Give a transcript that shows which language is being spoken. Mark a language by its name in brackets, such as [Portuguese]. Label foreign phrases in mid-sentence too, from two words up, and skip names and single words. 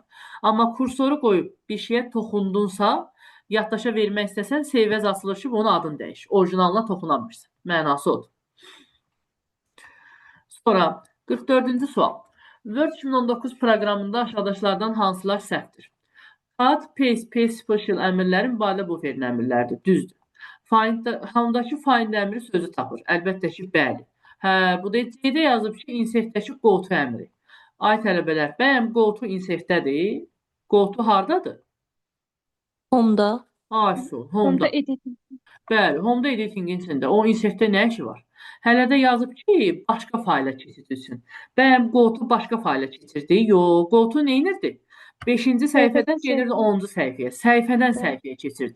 [Azerbaijani] Amma kursoru qoyub bir şeyə toxundunsa, yaddaşa vermək istəsən, [English] save as [Azerbaijani] açılır ki, onun adını dəyiş. Orijinalına toxunamırsan. Mənası odur. Sonra 44-cü sual. Word 2019 proqramında aşağıdakılardan hansılar səhvdir? [English] Cut, paste, paste special [Azerbaijani] əmrləri mübadilə buferin əmrləridir. Düzdür. Hamdakı find əmri sözü tapır. Əlbəttə ki, bəli. Hə, bu da C-də yazıb ki, insertdəki [English] go to [Azerbaijani] əmri. Ay tələbələr, bəyəm [English] go to [Azerbaijani] insertdədir? [English] Go to [Azerbaijani] hardadır? Home'da. Ay, sol, Onda home'da. editing. Bəli, home'da editingin içində. O insertdə nə işi var? Hələ də yazıb ki, başqa fayla keçirilsin. Bəyəm [English] go to [Azerbaijani] başqa fayla keçirdi? Yox, [English] go to [Azerbaijani] neynirdi? 5-ci səhifədən gedirdi 10-cu səhifəyə. Səhifədən səhifəyə keçirdi.